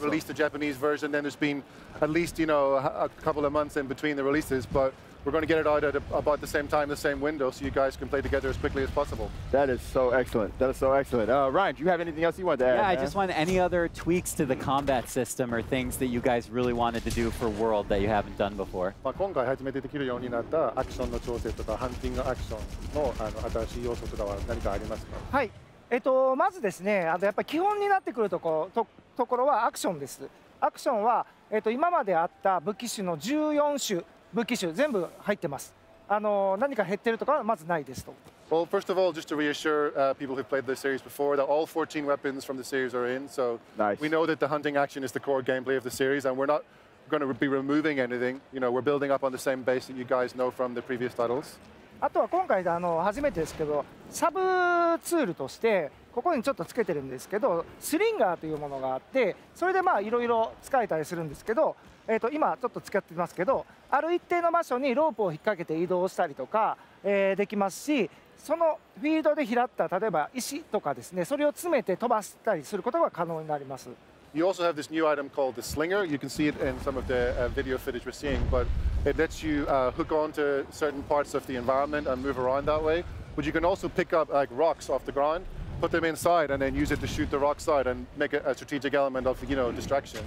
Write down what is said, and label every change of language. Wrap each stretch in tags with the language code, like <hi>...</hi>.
<en>to release the Japanese version, then there's been at least, you know, a couple of months in between the releases, but we're going to get it out at about the same time, the same window, so you guys can play together as quickly as possible. That is so excellent. That is so excellent. Ryan, do you have anything else you want to add? Yeah, I man? just want any other tweaks to the combat system or things that you guys really wanted to do for World that you haven't done before.</en> <ja>まあ今回初めてできるようになったアクションの調整とかハンティングアクションの新しい要素とかは何かありますか？はい、まずですね、やっぱり基本になってくるところはアクションです。アクションは、今まであった武器種の14種武器種全部入ってます。何か減ってるとかはまずないですと。</ja> <en>Well, first of all, just to reassure people who've played the series before that all 14 weapons from the series are in. So Nice. we know that the hunting action is the core gameplay of the series, and we're not going to be removing anything. You know, we're building up on the same base that you guys know from the previous titles.</en> <ja>あとは今回初めてですけど、サブツールとしてここにちょっとつけてるんですけど、スリンガーというものがあって、それでまあいろいろ使えたりするんですけど、今ちょっと使ってますけど、ある一定の場所にロープを引っ掛けて移動したりとか、できますし、そのフィールドで拾った例えば石とかですね、それを詰めて飛ばしたりすることが可能になります。</ja> <en>You also have this new item called the Slinger. You can see it in some of the video footage we're seeing, but it lets you hook onto certain parts of the environment and move around that way. But you can also pick up like rocks off the ground, put them inside, and then use it to shoot the rocks out and make it a strategic element of, you know, distraction.</en>